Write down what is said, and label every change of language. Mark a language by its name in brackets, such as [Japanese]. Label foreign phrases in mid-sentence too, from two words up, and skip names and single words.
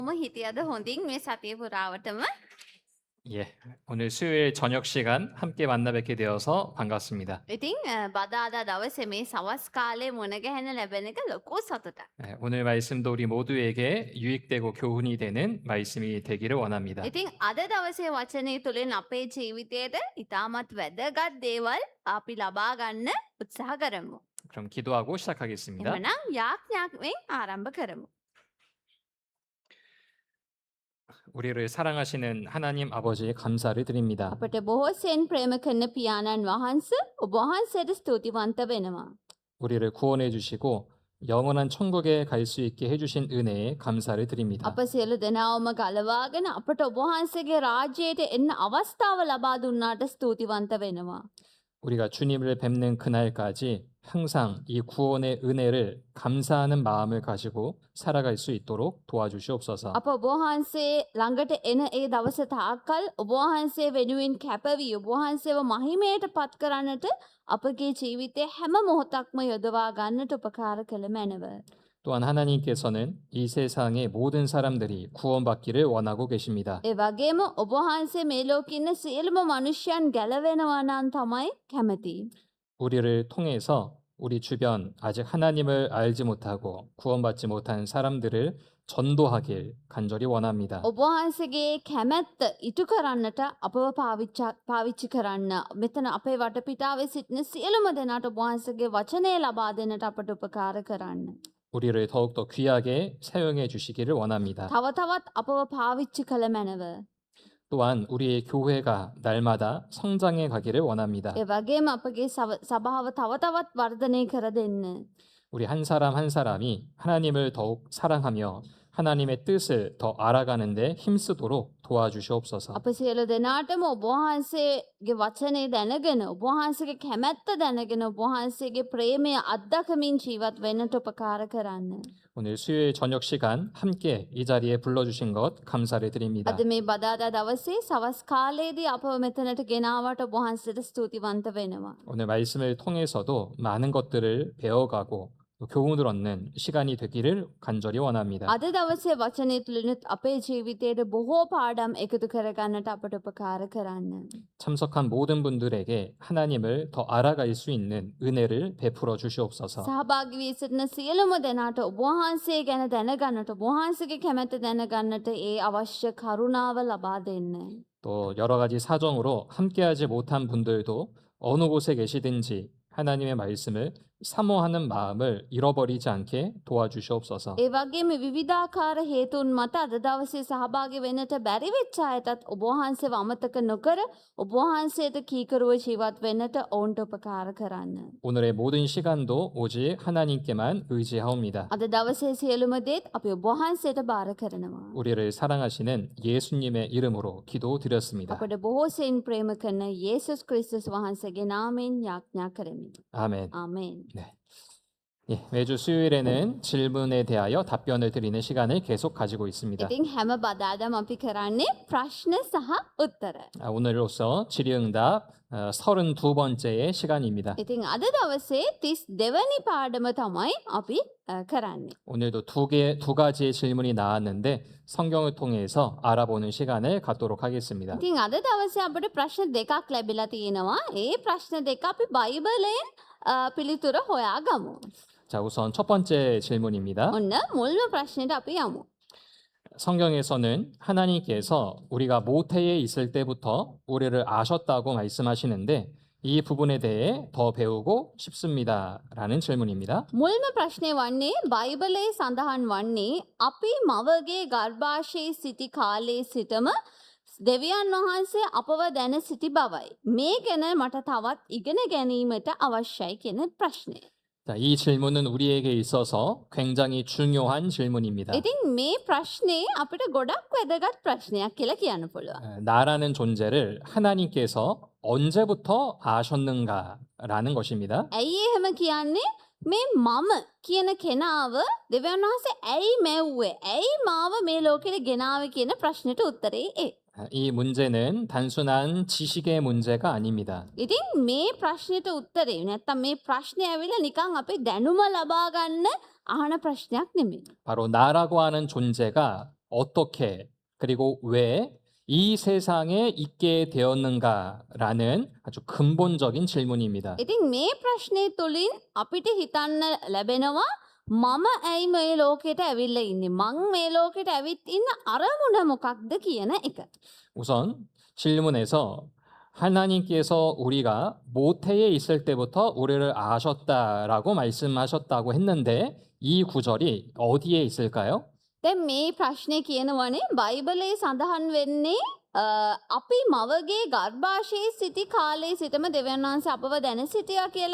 [Sinhala] හිටියද හොඳින් මේ සතිය පුරාවටම [Korean] 예, 오늘 수요일 저녁 시간 함께 만나 뵙게 되어서 반갑습니다. [Sinhala] ඉතින් බදාදා දවසේ මේ සවස් කාලේ මුණ ගැහෙන ලැබෙන එක ලොකු සතුටක්. [Korean] 오늘 말씀도 우리 모두에게 유익되고 교훈이 되는 말씀이 되기를 원합니다. [Sinhala] ඉතින් අද දවසේ වචනය තුළින් අපේ ජීවිතයට ඉතාමත් වැදගත් දේවල් අපි ලබා ගන්න උත්සාහ කරමු. [Korean] 그럼 기도하고 시작하겠습니다. [Sinhala] එමනම් යාඥාවෙන් ආරම්භ කරමු. [Korean] 우리를 사랑하시는 하나님 아버지에 감사를 드립니다. [Sinhala] අපට බොහෝසෙන් ප්‍රේම කරන පියාණන් වහන්ස ඔබ වහන්සේට ස්තුතිවන්ත වෙනවා. [Korean] 우리를 구원해 주시고 영원한 천국에 갈 수 있게 해주신 은혜에 감사를 드립니다. [Sinhala] අප සියලු දෙනාවම ගලවාගෙන අපට ඔබ වහන්සේගේ රාජ්‍යයට එන්න අවස්ථාව ලබා දුන්නාට ස්තුතිවන්ත වෙනවා. [Korean] 우리가 주님을 뵙는 그날까지 항상 이 구원의 은혜를 감사하는 마음을 가지고 살아갈 수 있도록 도와주시옵소서. [Sinhala] අප ඔබ වහන්සේ ළඟට එන ඒ දවස තාක්කල් ඔබ වහන්සේ වෙනුවෙන් කැපවී ඔබ වහන්සේව මහිමයට පත් කරන්නට අපගේ ජීවිතයේ හැම මොහොතක්ම යොදවා ගන්නට උපකාර කළ මැනව. [Korean] 또한 하나님께서는 이 세상의 모든 사람들이 구원받기를 원하고 계십니다. [Sinhala] ඒ වගේම ඔබ වහන්සේ මේ ලෝකේ ඉන්න සියලුම මිනිසයන් ගැලවෙනවා නම් තමයි කැමති. [Korean] 우리를 통해서 우리 주변 아직 하나님을 알지 못하고 구원받지 못한 사람들을 전도하길 간절히 원합니다. [Sinhala] ඔබ වහන්සේගේ කැමැත්ත ඉටු කරන්නට අපව පාවිච්චි කරන්න. මෙතන අපේ වටපිටාවේ සිටින සියලුම දෙනාට ඔබ වහන්සේගේ වචනය ලබා දෙන්නට අපට උපකාර කරන්න. [Korean] 우리를 더욱더 귀하게 사용해 주시기를 원합니다. [Sinhala] තව තවත් අපව පාවිච්චි කළ මැනව. [Korean] 또한 우리의 교회가 날마다 성장해 가기를 원합니다. [Sinhala] ඒ වගේම අපගේ සභාව තව තවත් වර්ධනය කර දෙන්න. [Korean] 우리 한 사람 한 사람이 하나님을 더욱 사랑하며 하나님의 뜻을 더 알아가는데 힘쓰도록 도와주시옵소서. [Sinhala] අප සියලු දෙනාටම ඔබ වහන්සේගේ වචනේ දැනගෙන ඔබ වහන්සේගේ කැමැත්ත දැනගෙන ඔබ වහන්සේගේ ප්‍රේමය අත්දකමින් ජීවත් වෙන්නට උපකාර කරන්න. [Korean] 오늘 수요일 저녁 시간 함께 이 자리에 불러주신 것 감사를 드립니다. [Sinhala] අද මේ බදාදා දවසේ සවස් කාලයේදී අපව මෙතනට ගෙනාවට ඔබ වහන්සේට ස්තුතිවන්ත වෙනවා. [Korean] 오늘 말씀을 통해서도 많은 것들을 배워가고 또 교훈을 얻는 시간이 되기를 간절히 원합니다. [Sinhala] අද දවසේ වචනය තුළිනුත් අපේ ජීවිතයට බොහෝ පාඩම් එකතු කරගන්නට අපට උපකාර කරන්න. [Korean] 참석한 모든 분들에게 하나님을 더 알아갈 수 있는 은혜를 베풀어 주시옵소서. [Sinhala] සහභාගී වී සිටින සියලුම දෙනාට ඔබ වහන්සේ ගැන දැනගන්නට ඔබ වහන්සේගේ කැමැත්ත දැනගන්නට ඒ අවශ්‍ය කරුණාව ලබා දෙන්න. [Korean] 또 여러 가지 사정으로 함께하지 못한 분들도 어느 곳에 계시든지 하나님의 말씀을 사모하는 마음을 잃어버리지 않게 도와주시옵소서. [Sinhala] ඒ වගේම විවිධාකාර හේතුන් මත අද දවසේ සහභාගී වෙන්නට බැරි වෙච්ච අයටත් ඔබ වහන්සේව අමතක නොකර ඔබ වහන්සේට කීකරුව ජීවත් වෙන්නට ඔවුන්ට උපකාර කරන්න. [Korean] 오늘의 모든 시간도 오직 하나님께만 의지하옵니다. [Sinhala] අද දවසේ සියලුම දේත් අපි ඔබ වහන්සේට බාර කරනවා. [Korean] 우리를 사랑하시는 예수님의 이름으로 기도드렸습니다. [Sinhala] අපට බොහෝසෙයින් ප්‍රේම කරන යේසුස් ක්‍රිස්තුස් වහන්සේගේ නාමයෙන් යාඥා කරමි. [Korean] 아멘. [Sinhala] ආමේන්. [Korean] 네. 예, 매주 수요일에는 질문에 대하여 답변을 드리는 시간을 계속 가지고 있습니다. [Sinhala] ඉතින් හැම බදාදම අපි කරන්නේ ප්‍රශ්න සහ උත්තර. [Korean] 오늘로써 질의응답 32번째의 시간입니다. [Sinhala] ඉතින් අද දවසේ 32වෙනි පාඩම තමයි අපි කරන්නේ. [Korean] 오늘도 두 가지의 질문이 나왔는데 성경을 통해서 알아보는 시간을 갖도록 하겠습니다. [Sinhala] ඉතින් අද දවසේ අපිට ප්‍රශ්න දෙකක් ලැබිලා තියෙනවා. ඒ ප්‍රශ්න දෙක අපි බයිබලයෙන් පිළිතුර හොයාගමු. [Korean] 자, 우선 첫 번째 질문입니다. [Sinhala] ඔන්න මුල්ම ප්‍රශ්නෙට අපි යමු. [Korean] 성경에서는 하나님께서 우리가 모태에 있을 때부터 우리를 아셨다고 말씀하시는데 이 부분에 대해 더 배우고 싶습니다. 라는 질문입니다. [Sinhala] මුල්ම ප්‍රශ්නේ වන්නේ බයිබලයේ සඳහන් වන්නේ අපි මවගේ ගර්භාෂයේ සිටි කාලයේ සිටම දෙවියන් වහන්සේ අපව දැන සිටි බවයි. මේ ගැන මට තවත් ඉගෙන ගැනීමට අවශ්‍යයි කියන ප්‍රශ්නය. [Korean] 자, 이 질문은 우리에게 있어서 굉장히 중요한 질문입니다. [Sinhala] ඉතින් මේ ප්‍රශ්නේ අපිට ගොඩක් වැදගත් ප්‍රශ්නයක් කියලා කියන්න පුළුවන්. [Korean] 나라는 존재를 하나님께서 언제부터 아셨는가라는 것입니다. [Sinhala] ඇයි එහෙම කියන්නේ? මේ මම කියන කෙනාව දෙවියන් වහන්සේ ඇයි මැව්වේ? ඇයි මාව මේ ලෝකෙට ගෙනාවේ කියන ප්‍රශ්නෙට උත්තරේ ඒ. [Korean] 이 문제는 단순한 지식의 문제가 아닙니다. [Sinhala] ඉතින් මේ ප්‍රශ්නෙට උත්තරේ නැත්තම් මේ ප්‍රශ්නේ ඇවිල්ලා නිකන් අපි දැනුම ලබා ගන්න අහන ප්‍රශ්නයක් නෙමෙයි. [Korean] 바로 나라고 하는 존재가 어떻게 그리고 왜 이 세상에 있게 되었는가라는 아주 근본적인 질문입니다. [Sinhala] ඉතින් මේ ප්‍රශ්නය තුළින් අපිට හිතන්න ලැබෙනවා මම ඇයි මේ ලෝකෙට ඇවිල්ල ඉන්නේ මං මේ ලෝකෙට ඇවිත් ඉන්න අරමුණ මොකක්ද කියන එක. [Korean] 우선 질문에서 하나님께서 우리가 모태에 있을 때부터 우리를 아셨다라고 말씀하셨다고 했는데 이 구절이 어디에 있을까요? [Sinhala] දැන් මේ ප්‍රශ්නය කියනවනේ බයිබලයේ සඳහන් වෙන්නේ අපි මවගේ ගර්භාෂයේ සිටි කාලේ සිටම දෙවියන් වහන්සේ අපව දැන සිටියා කියලා.